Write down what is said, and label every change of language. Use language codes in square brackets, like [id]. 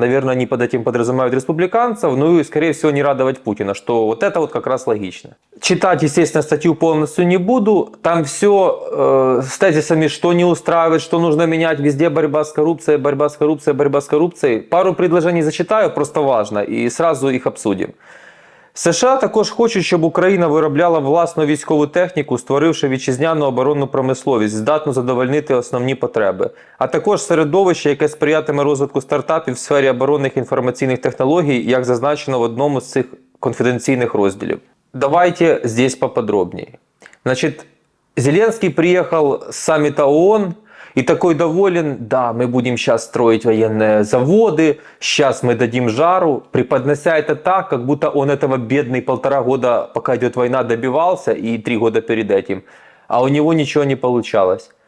[ru] Наверное, они под этим подразумевают республиканцев, ну и, скорее всего, не радовать Путина, что вот это вот как раз логично. Читать, естественно, статью полностью не буду. Там все с тезисами, что не устраивает, что нужно менять, везде борьба с коррупцией, борьба с коррупцией, борьба с коррупцией. Пару предложений зачитаю, просто важно, і сразу їх обсудимо. [uk] США також хочуть, щоб Україна виробляла власну військову техніку, створивши вітчизняну оборонну промисловість, здатну задовольнити основні потреби, а також середовище, яке сприятиме розвитку стартапів в сфері оборонних інформаційних технологій, як зазначено в одному з цих конфіденційних розділів. [ru] Давайте здесь поподробнее. Значит, Зеленский приехал с саммита ООН и такой доволен: да, мы будем сейчас строить военные заводы, сейчас мы дадим жару, преподнося это так, как будто он этого бедный 1,5 года, пока идет война, добивался, и 3 года перед этим, а у него ничего не получалось.